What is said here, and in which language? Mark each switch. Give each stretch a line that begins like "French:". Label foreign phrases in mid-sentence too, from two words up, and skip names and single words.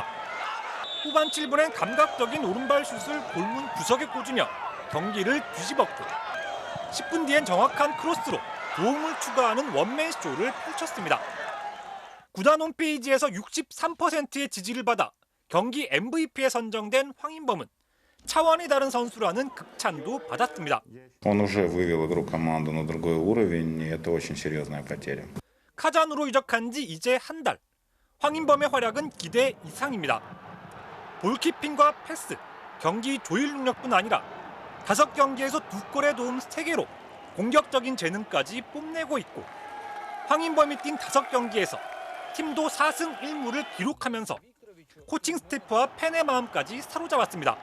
Korean: 후반 7분엔 감각적인 오른발 슛을 골문 구석에 꽂으며 경기를 뒤집었고 10분 뒤엔 정확한 크로스로 도움을 추가하는 원맨쇼를 펼쳤습니다. 구단 홈페이지에서 63%의 지지를 받아 경기 MVP에 선정된 황인범은 차원이 다른 선수라는 극찬도 받았습니다.
Russian: Он уже вывел игру команды на другой уровень, и это очень серьезная потеря.
Korean: 카잔으로 이적한 지 이제 한 달. 황인범의 활약은 기대 이상입니다. 볼키핑과 패스, 경기 조율 능력뿐 아니라 5경기에서 2골의 도움 3개로 공격적인 재능까지 뽐내고 있고 황인범이 뛴 5경기에서 팀도 4승 1무를 기록하면서 코칭 스태프와 팬의 마음까지 사로잡았습니다.